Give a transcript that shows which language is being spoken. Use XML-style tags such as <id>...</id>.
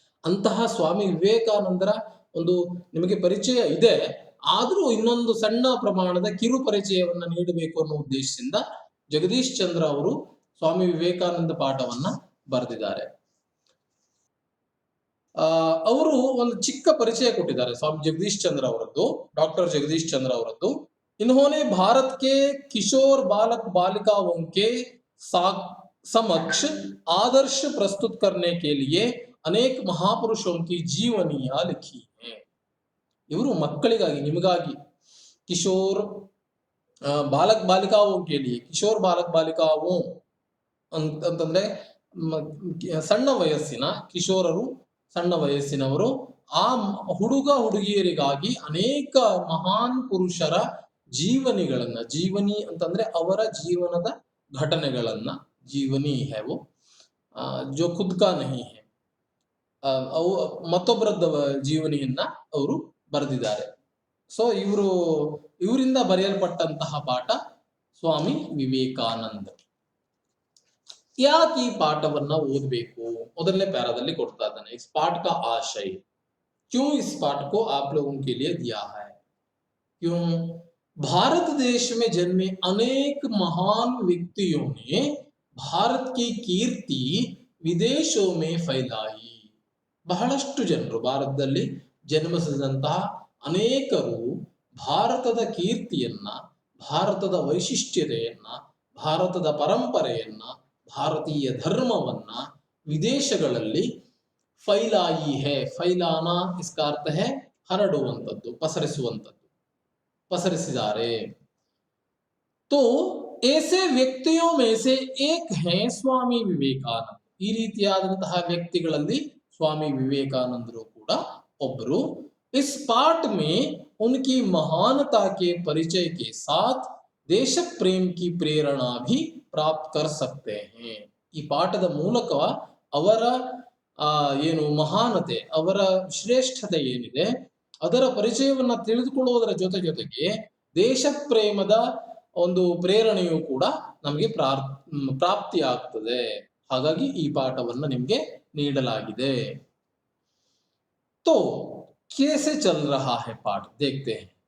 <kn>ಅಂತಹ ಸ್ವಾಮಿ ವಿವೇಕಾನಂದರ ಒಂದು ನಿಮಗೆ ಪರಿಚಯ ಇದೆ, ಆದ್ರೂ ಇನ್ನೊಂದು ಸಣ್ಣ ಪ್ರಮಾಣದ ಕಿರು ಪರಿಚಯವನ್ನ ನೀಡಬೇಕು ಅನ್ನೋ ಉದ್ದೇಶದಿಂದ ಜಗದೀಶ್ ಚಂದ್ರ ಅವರು ಸ್ವಾಮಿ ವಿವೇಕಾನಂದ ಪಾಠವನ್ನ ಬರೆದಿದ್ದಾರೆ. ಅವರು ಒಂದು ಚಿಕ್ಕ ಪರಿಚಯ ಕೊಟ್ಟಿದ್ದಾರೆ ಸ್ವಾಮಿ ಜಗದೀಶ್ ಚಂದ್ರ ಅವರದ್ದು, ಡಾಕ್ಟರ್ ಜಗದೀಶ್ ಚಂದ್ರ ಅವರದ್ದು.</kn> <hi>इन्होंने भारत के किशोर बालक बालिकाओं के समक्ष आदर्श प्रस्तुत करने के लिए अनेक महापुरुषों की जीवनियां लिखी हैं.</hi> <kn>इವರು ಮಕ್ಕಳಿಗಾಗಿ, ನಿಮಗಾಗಿ, ಕಿಶೋರ್ ಬಾಲಕ್ ಬಾಲಿಕಾओं</kn> <hi>के लिए,</hi> <kn>ಕಿಶೋರ್ ಬಾಲಕ್ ಬಾಲಿಕಾओं ಅಂತಂದ್ರೆ ಸಣ್ಣ ವಯಸ್ಸಿನ ಕಿಶೋರರು, ಸಣ್ಣ ವಯಸ್ಸಿನವರು ಆ ಹುಡುಗ ಹುಡುಗಿಯರಿಗಾಗಿ ಅನೇಕ ಮಹಾನ್ ಪುರುಷರ ಜೀವನಿ ಅಂತಂದ್ರೆ ಅವರ ಜೀವನದ ಘಟನೆಗಳನ್ನ, ಜೀವನಿ</kn> <hi>है वो जो खुद का नहीं है,</hi> <kn>ಅವು ಮತ್ತೊಬ್ಬರದ ಜೀವನಿಯನ್ನ ಅವರು ಬರೆದಿದ್ದಾರೆ. ಸೊ ಇವರಿಂದ ಬರೆಯಲ್ಪಟ್ಟಂತಹ ಪಾಠ ಸ್ವಾಮಿ ವಿವೇಕಾನಂದ. ಯಾಕೆ ಈ ಪಾಠವನ್ನ ಓದಬೇಕು? ಮೊದಲನೇ ಪ್ಯಾರಾದಲ್ಲಿ ಕೊಡ್ತಾ ಇದ್ದಾನೆ,</kn> <hi>इस पाठ का आशय, क्यों इस पाठ को आप लोगों के लिए दिया है? क्यों? भारत देश में जन्मे अनेक महान व्यक्तियों ने भारत की कीर्ति विदेशों में फैलाई.</hi> <kn>ಬಹಳಷ್ಟು ಜನರು ಭಾರತದಲ್ಲಿ ಜನ್ಮಿಸಿದಂತಹ ಅನೇಕರು ಭಾರತದ ಕೀರ್ತಿಯನ್ನ, ಭಾರತದ ವೈಶಿಷ್ಟ್ಯತೆಯನ್ನ, ಭಾರತದ ಪರಂಪರೆಯನ್ನ, ಭಾರತೀಯ ಧರ್ಮವನ್ನ ವಿದೇಶಗಳಲ್ಲಿ</kn> <hi>ಫೈಲಾಯಿ ಹೇ, ಫೈಲಾನಾ ಇಸ್ಕ ಅರ್ಥ ಹೇ</hi> <kn>ಹರಡುವಂಥದ್ದು, ಪಸರಿಸಿದ್ದಾರೆ.</kn> <hi>तो ऐसे व्यक्तियों में से एक है स्वामी विवेकानंद.</hi> <kn>ಈ ರೀತಿಯಾದಂತಹ ವ್ಯಕ್ತಿಗಳಲ್ಲಿ स्वामी विवेकानंदರು ಕೂಡ ಒಬ್ಬರು.</kn> <hi>इस पाठ में उनकी महानता के परिचय के साथ देश प्रेम की प्रेरणा भी प्राप्त कर सकते हैं.</hi> <kn>ಈ ಪಾಠದ ಮೂಲಕ ಅವರ ಏನು ಮಹಾನತೆ, ಅವರ ಶ್ರೇಷ್ಠತೆ ಏನಿದೆ ಅದರ ಪರಿಚಯವನ್ನ ತಿಳಿದುಕೊಳ್ಳುವುದರ ಜೊತೆಗೆ ದೇಶ ಪ್ರೇಮದ ಒಂದು ಪ್ರೇರಣೆಯು ಕೂಡ ನಮಗೆ ಪ್ರಾಪ್ತಿಯಾಗ್ತದೆ. ಹಾಗಾಗಿ ಈ ಪಾಠವನ್ನ ನಿಮಗೆ ನೀಡಲಾಗಿದೆ.</kn> <hi>तो कैसे चल रहा है पाठ, देखते हैं.</hi>